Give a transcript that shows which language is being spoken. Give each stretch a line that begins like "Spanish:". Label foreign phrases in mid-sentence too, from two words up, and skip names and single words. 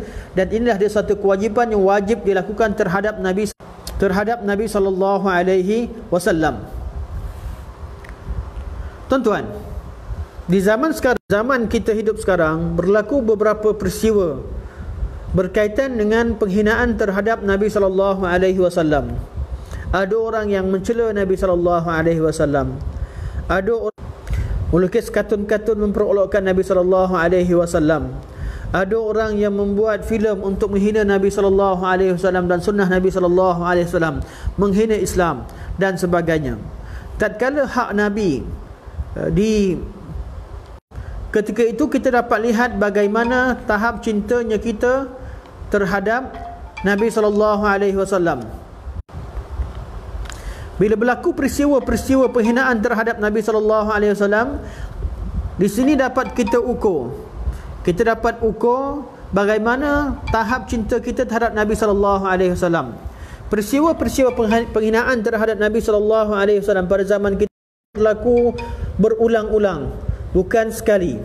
Malay: Dan inilah dia satu kewajipan yang wajib dilakukan terhadap Nabi
Arabic: صلى الله عليه وسلم.
Malay: Tuan-tuan, di zaman kita hidup sekarang berlaku beberapa peristiwa berkaitan dengan penghinaan terhadap Nabi
Arabic: صلى الله عليه وسلم.
Malay: Ada orang yang mencela Nabi
Arabic: صلى الله عليه وسلم.
Malay: Ada orang melukis katun-katun memperolokkan Nabi
Arabic: صلى الله عليه وسلم.
Malay: Ada orang yang membuat filem untuk menghina Nabi
Arabic: صلى الله عليه وسلم
Malay: dan sunnah Nabi
Arabic: صلى الله عليه وسلم,
Malay: menghina Islam dan sebagainya. Tatkala hak Nabi ketika itu kita dapat lihat bagaimana tahap cintanya kita terhadap Nabi
Arabic: صلى الله عليه وسلم.
Malay: Bila berlaku peristiwa penghinaan terhadap Nabi
Arabic: صلى الله عليه وسلم,
Malay: di sini dapat kita ukur. Kita dapat ukur bagaimana tahap cinta kita terhadap Nabi
Arabic: صلى الله عليه وسلم.
Malay: Peristiwa penghinaan terhadap Nabi
Arabic: صلى الله عليه وسلم
Malay: pada zaman kita berlaku berulang-ulang, bukan sekali.